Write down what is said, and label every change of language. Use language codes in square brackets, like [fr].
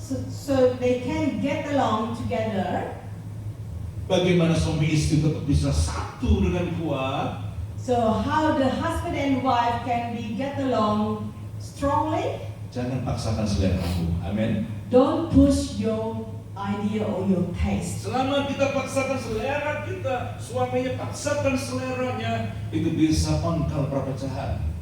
[en] So they can get along together. [id] bagaimana suami istri tetap bisa satu dengan kuat? [en] So how the husband and wife can be get along strongly? [id] Jangan paksakan seleramu, amin. [en] Don't push your idea or your taste. [id] Selama kita paksakan selera kita, suaminya paksakan seleranya, itu bisa pangkal perpecahan.